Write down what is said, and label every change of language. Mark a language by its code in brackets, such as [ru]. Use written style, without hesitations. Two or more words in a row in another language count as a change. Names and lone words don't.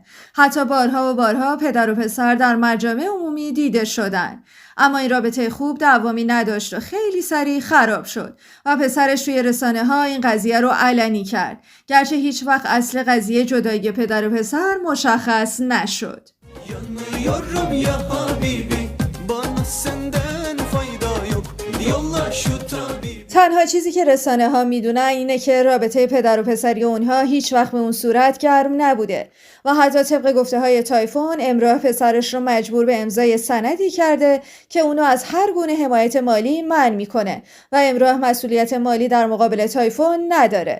[fa] حتی بارها و بارها پدر و پسر در مجامع عمومی دیده شدن. اما این رابطه خوب دوامی نداشت و خیلی سریع خراب شد و پسرش توی رسانه‌ها این قضیه رو علنی کرد، گرچه هیچ وقت اصل قضیه جدایی پدر و پسر مشخص نشد. [tr] Yanıyorum [ar] يا حبيبي, [tr] bana senden fayda yok. Yolla şu tabibi. [fa] تنها چیزی که رسانه ها میدونن اینه که رابطه پدر و پسری اونها هیچ وقت به اون صورت گرم نبوده و حتی طبق گفته های تایفون امراه پسرش رو مجبور به امضای سندی کرده که اونو از هر گونه حمایت مالی منع میکنه و امراه مسئولیت مالی در مقابل تایفون نداره.